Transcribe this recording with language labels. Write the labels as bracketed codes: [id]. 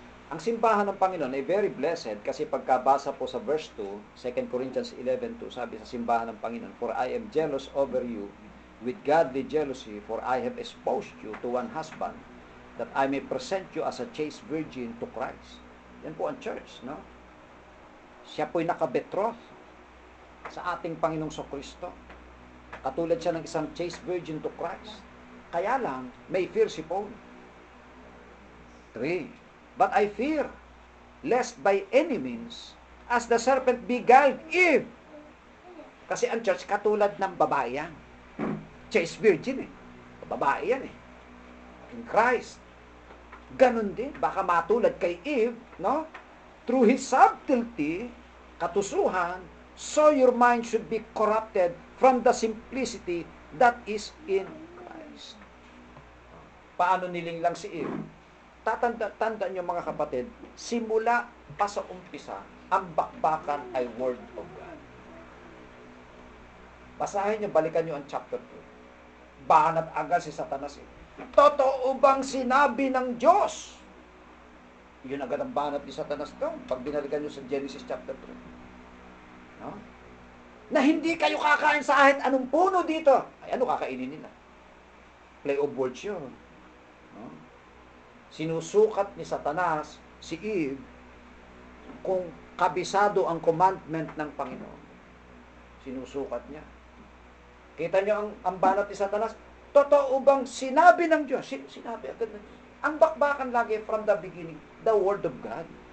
[tl] Ang simbahan ng Panginoon ay [en] very blessed [tl] kasi pagkabasa po sa [en] verse 2, 2 Corinthians 11:2, [tl] sabi sa simbahan ng Panginoon, [en] "For I am jealous over you with godly jealousy, for I have espoused you to one husband, that I may present you as a chaste virgin to Christ." [tl] Yan po ang church, no? Siya po'y nakabetroth sa ating Panginoong Kristo. Katulad siya ng isang [en] chaste virgin to Christ. [tl] Kaya lang, may fear si Paul. 3. [en] But I fear, lest by any means, as the serpent beguiled Eve. [tl] Kasi ang church katulad ng babae yan. Chaste virgin eh. Babae yan eh. In Christ. Ganon din. Baka matulad kay Eve, no? [en] Through his subtlety, katusuhan, so your mind should be corrupted from the simplicity that is in Christ. [tl] Paano nilinglang si Eve? Tandaan nyo mga kapatid, simula pa sa umpisa, ang bakbakan ay Word of God. Basahin nyo, balikan nyo ang chapter 2. Banat agad si Satanas eh. Totoo bang sinabi ng Diyos? Yun agad ang banat ni Satanas doon. Pag binalikan nyo sa Genesis chapter 3. No? Na hindi kayo kakain sa kahit anong puno dito. Ay, ano kakainin nila? Play of words yun. No? Sinusukat ni Satanas si Eve kung kabisado ang commandment ng Panginoon. Sinusukat niya. Kita niyo ang banat ni Satanas? Totoo bang sinabi ng Diyos? Sinabi agad ng Diyos. Ang bakbakan lagi [en] from the beginning, the Word of God.